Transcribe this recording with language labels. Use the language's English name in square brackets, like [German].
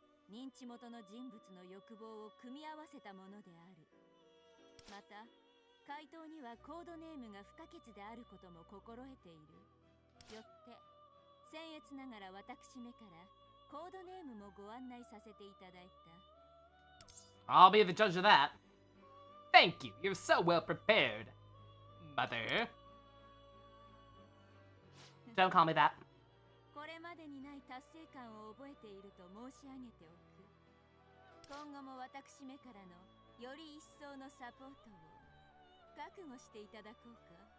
[Japanese] 認知元の人物の欲望を組み合わせたものである。また、回答にはコードネームが不可欠であることも心得ている。よって、僭越ながら私めからコードネームもご案内させていただいた。 [English] I'll be the judge of that. Thank you. You're so well prepared, Mother. Don't call me that. [Japanese] これまでにない達成感を覚えていると申し上げておく。今後も私めからのより一層のサポートを覚悟していただこうか。